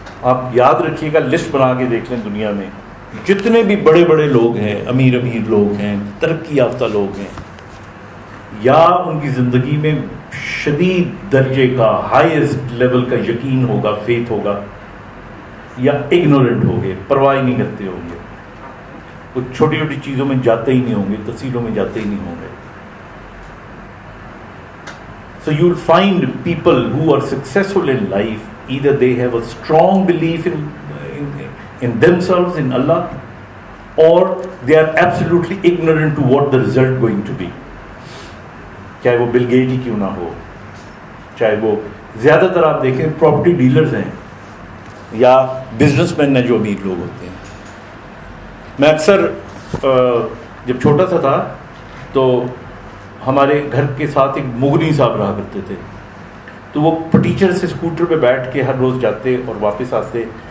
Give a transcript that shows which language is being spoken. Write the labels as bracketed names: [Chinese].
[Urdu] آپ یاد رکھیے گا، لسٹ بنا کے دیکھ لیں، دنیا میں جتنے بھی بڑے بڑے لوگ ہیں، امیر لوگ ہیں، ترقی یافتہ لوگ ہیں، یا ان کی زندگی میں شدید درجے کا ہائیسٹ لیول کا یقین ہوگا، فیتھ ہوگا، یا اگنورنٹ ہوں گے، پرواہ نہیں کرتے ہوں گے. وہ چھوٹی چھوٹی چیزوں میں جاتے ہی نہیں ہوں گے، تفصیلوں میں جاتے ہی نہیں ہوں گے. [English] So you'll find people who are successful in life, either they have a strong belief in themselves, in Allah, or they are absolutely ignorant to what the result going to be. [Urdu] چاہے وہ Bill Gate ہی کیوں نہ ہو، چاہے وہ زیادہ تر آپ دیکھیں پراپرٹی ڈیلرز ہیں یا بزنس مین ہیں جو امیر لوگ ہوتے ہیں. میں اکثر جب چھوٹا سا تھا تو ہمارے گھر کے ساتھ ایک مغنی صاحب رہا کرتے تھے، تو وہ ٹیچر سے اسکوٹر پہ بیٹھ کے ہر روز جاتے اور واپس آتے.